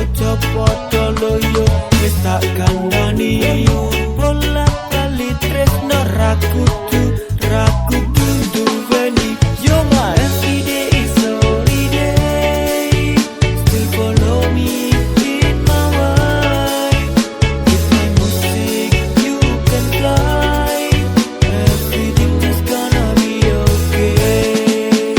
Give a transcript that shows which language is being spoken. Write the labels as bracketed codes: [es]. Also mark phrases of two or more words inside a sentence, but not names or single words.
[jv] podo loyo wis tak kandhani bolak-balik tresno ra kudu duweni yo man. [en] Every day is holiday, still follow me in my way. With my music you can fly, everything is gonna be okay.